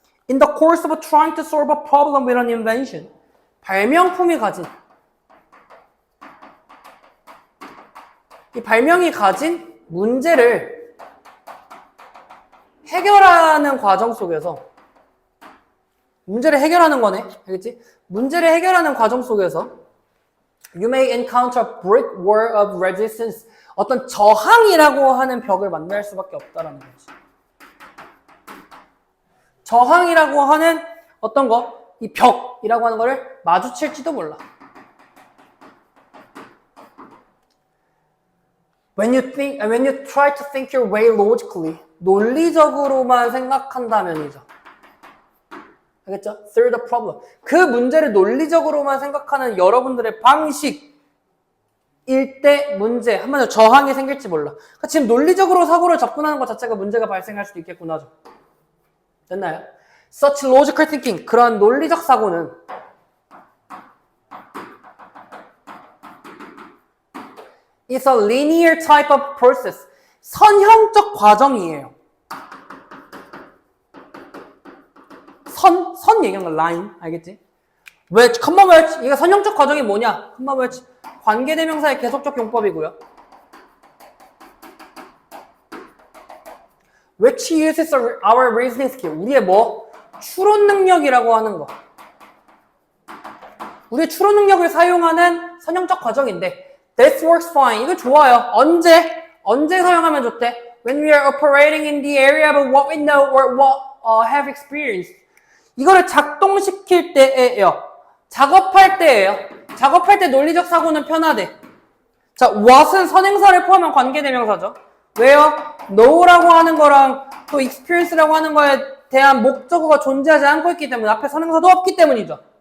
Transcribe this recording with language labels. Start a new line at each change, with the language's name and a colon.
English: In the course of trying to solve a problem with an invention,
Korean: 발명품이 가진 이 발명이 가진 문제를 해결하는 과정 속에서 문제를 해결하는 거네. 알겠지? 문제를 해결하는 과정 속에서
English: You may encounter a brick wall of resistance.
Korean: 어떤 저항이라고 하는 벽을 만날 수밖에 없다라는 거지. 저항이라고 하는 어떤 거? 이 벽이라고 하는 거를 마주칠지도 몰라.
English: When you try to think your way logically,
Korean: 논리적으로만 생각한다면이죠. 알겠죠?
English: Through the problem.
Korean: 그 문제를 논리적으로만 생각하는 여러분들의 방식일 때 문제, 한마디로 저항이 생길지 몰라. 그러니까 지금 논리적으로 사고를 접근하는 것 자체가 문제가 발생할 수도 있겠구나죠. 됐나요?
English: Such logical thinking,
Korean: 그러한 논리적 사고는
English: is a linear type of process.
Korean: 선형적 과정이에요. 선 얘기하는 거 line, 알겠지? 왜, 컴마 웨치, 이거 선형적 과정이 뭐냐? 컴마 웨치, 관계대명사의 계속적 용법이고요.
English: Which uses our reasoning skill.
Korean: 우리의 뭐? 추론 능력이라고 하는 거. 우리의 추론 능력을 사용하는 선형적 과정인데
English: This works fine.
Korean: 이거 좋아요. 언제 사용하면 좋대?
English: When we are operating in the area of what we know or what have experienced.
Korean: 이거를 작동시킬 때예요. 작업할 때예요. 작업할 때 논리적 사고는 편하대. 자, what은 선행사를 포함한 관계대명사죠. 왜요? know라고 하는 거랑 또 experience라고 하는 거에 대한 목적어가 존재하지 않고 있기 때문에 앞에 선행사도 없기 때문이죠.